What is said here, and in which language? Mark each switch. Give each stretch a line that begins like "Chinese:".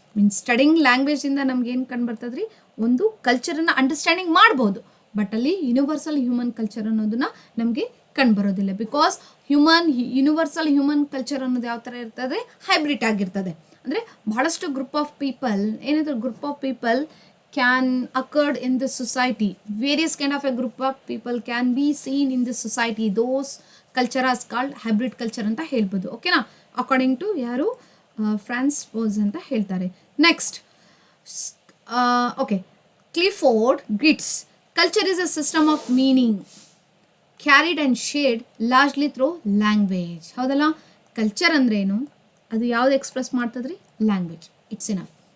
Kannada: Means studying ಲ್ಯಾಂಗ್ವೇಜಿಂದ ನಮ್ಗೆ ಏನು ಕಂಡು ಬರ್ತದ್ರಿ, ಒಂದು ಕಲ್ಚರನ್ನು ಅಂಡರ್ಸ್ಟ್ಯಾಂಡಿಂಗ್ ಮಾಡ್ಬೋದು, ಬಟ್ ಅಲ್ಲಿ ಯೂನಿವರ್ಸಲ್ ಹ್ಯೂಮನ್ ಕಲ್ಚರ್ ಅನ್ನೋದನ್ನ ನಮಗೆ ಕಂಡುಬರೋದಿಲ್ಲ. ಬಿಕಾಸ್ ಯೂನಿವರ್ಸಲ್ ಹ್ಯೂಮನ್ ಕಲ್ಚರ್ ಅನ್ನೋದು ಯಾವ ಥರ ಇರ್ತದೆ, ಹೈಬ್ರಿಡ್ ಆಗಿರ್ತದೆ. ಅಂದರೆ ಬಹಳಷ್ಟು
English: Group of people can occurred in the society. Various kind of a group of people can be seen in the society. Those culture is called hybrid culture
Kannada: ಅಂತ ಹೇಳ್ಬೋದು. ಓಕೆನಾ, ಅಕಾರ್ಡಿಂಗ್ ಟು ಯಾರು ಫ್ರಾನ್ಸ್ ಫೋರ್ಸ್ ಅಂತ ಹೇಳ್ತಾರೆ.
English: Next okay, Clifford Geertz culture is a system of meaning carried and shared largely through language.
Kannada: ಹೌದಲ್ಲ, culture ಅಂದ್ರೇನು, ಅದು ಯಾವ್ದು ಎಕ್ಸ್ಪ್ರೆಸ್ ಮಾಡ್ತದ್ರಿ, ಲ್ಯಾಂಗ್ವೇಜ್.
English: It's enough.